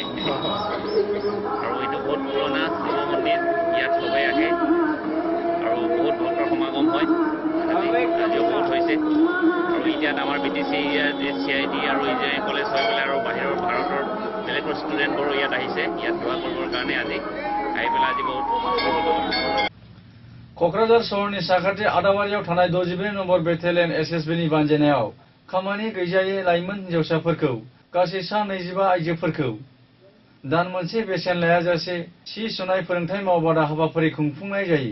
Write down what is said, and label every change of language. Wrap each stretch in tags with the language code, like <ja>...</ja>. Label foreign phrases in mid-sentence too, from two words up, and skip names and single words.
<as>আৰু এইটো বহুত পুৰণা শিৱ মন্দিৰ, ইয়াত চবেই আহে আৰু বহুত ভক্তৰ সমাগম হয়। আজিও বহুত হৈছে আৰু ইয়াত আমাৰ বিটিচি CIT আৰু</as> <en>engineering college</en> <as>হৈ পেলাই আৰু বাহিৰৰ ভাৰতৰ বেলেগৰ ষ্টুডেণ্টবোৰো ইয়াত আহিছে, ইয়াত সেৱা কৰিবৰ কাৰণে আজি আহি পেলাই আজি বহুত।</as> <brx>क'क्राझार सहरनि साखाथि आदाबारियाव थानाय 62 नम्बर बेटेलियन SSBनि बानजायनायाव खामानि गैजायै लाइमोन हिन्जावसाफोरखौ गासै सा 25 आइजोफोरखौ दान मोनसे बेसेन लायाजासे सि सुनाय फोरोंथाय मावबादा हाबाफारि खुंफुंनाय जायो।</brx>